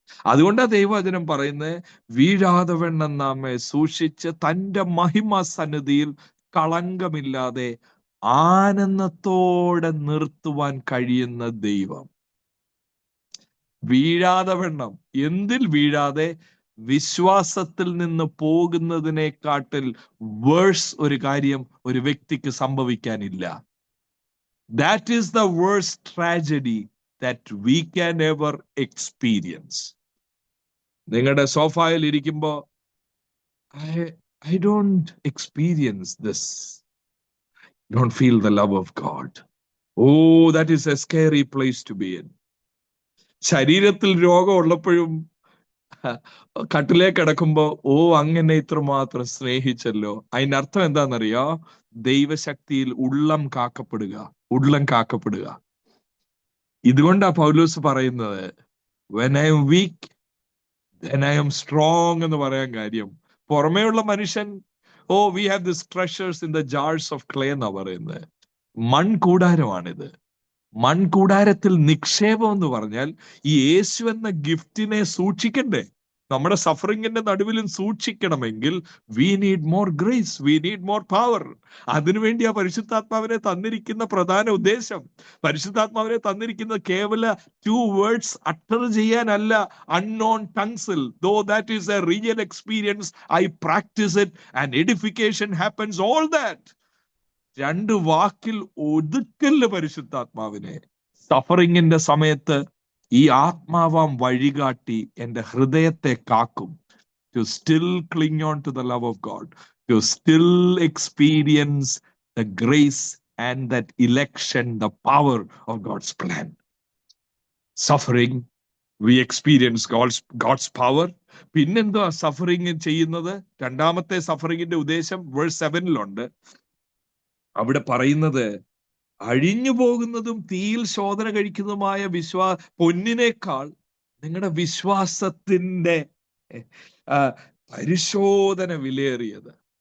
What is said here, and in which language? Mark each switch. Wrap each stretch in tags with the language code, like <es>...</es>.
<ml>അതുകൊണ്ടാ ദൈവവചനം പറയുന്നത്, വീഴാതെ വണ്ണം നമ്മെ സൂക്ഷിച്ച് തന്റെ മഹിമ സന്നിധിയിൽ കളങ്കമില്ലാതെ ആനന്ദത്തോടെ നിർത്തുവാൻ കഴിയുന്ന ദൈവം. വീഴാതെ വണ്ണം, എന്തിൽ വീഴാതെ? വിശ്വാസത്തിൽ നിന്ന് പോകുന്നതിനെക്കാട്ടിൽ വേഴ്സ് ഒരു കാര്യം ഒരു വ്യക്തിക്ക് സംഭവിക്കാനില്ല.</ml> <en>That is the worst tragedy that we can ever experience.</en> <ml>നിങ്ങളുടെ സോഫായിൽ ഇരിക്കുമ്പോ</ml> <en>I don't experience this. Don't feel the love of God. Oh, that is a scary place to be in.</en> <ml>ശരീരത്തിൽ രോഗം ഉള്ളപ്പോഴും കട്ടിലേക്ക് കിടക്കുമ്പോ അങ്ങനെ ഇത്രമാത്രം സ്നേഹിച്ചല്ലോ. അതിന്റെ അർത്ഥം എന്താണെന്നറിയോ? ദൈവശക്തിയിൽ ഉള്ളം കാക്കപ്പെടുക. ഇതുകൊണ്ടാ പൗലോസ് പറയുന്നത്</ml> <en>when I am weak then I am strong</en> <ml>എന്ന് പറയാൻ കാര്യം. പുറമേയുള്ള മനുഷ്യൻ</ml> <en>we have these treasures in the jars of clay</en> <ml>എന്നാ പറയുന്നത്. മൺകൂടാരമാണിത്. മൺകൂടാരത്തിൽ നിക്ഷേപം എന്ന് പറഞ്ഞാൽ ഈ യേശു എന്ന ഗിഫ്റ്റിനെ സൂക്ഷിക്കണ്ടേ? നമ്മുടെ സഫറിങ്ങിന്റെ നടുവിലും സൂക്ഷിക്കണമെങ്കിൽ</ml> <en>We need more grace, we need more power.</en> <ml>അതിനുവേണ്ടി ആ പരിശുദ്ധാത്മാവിനെ തന്നിരിക്കുന്ന പ്രധാന ഉദ്ദേശം, പരിശുദ്ധാത്മാവിനെ തന്നിരിക്കുന്ന കേവല 2 words utter ചെയ്യാനല്ല, unknown ടങ്സിൽ.</ml> <en>Though that is a real experience, I practice it and edification happens.</en> <ml>All that 2 വാക്കിൽ ഒതുക്കല് പരിശുദ്ധാത്മാവിനെ. സഫറിങ്ങിന്റെ സമയത്ത് ഈ ആത്മാവാം വഴികാട്ടി എന്റെ ഹൃദയത്തെ കാക്കും.</ml> <en>To still cling on to the love of God, to still experience the grace and that election, the power of God's plan. Suffering, we experience God's power.</en> <ml>പിന്നെന്തോ സഫറിങ് ചെയ്യുന്നത്? രണ്ടാമത്തെ സഫറിങ്ങിന്റെ ഉദ്ദേശം വേഴ്സ് 7 അവിടെ പറയുന്നത്, അഴിഞ്ഞു പോകുന്നതും തീയിൽ ശോധന കഴിക്കുന്നതുമായ പൊന്നിനേക്കാൾ നിങ്ങളുടെ വിശ്വാസത്തിന്റെ പരിശോധന വിലയേറിയത്.</ml>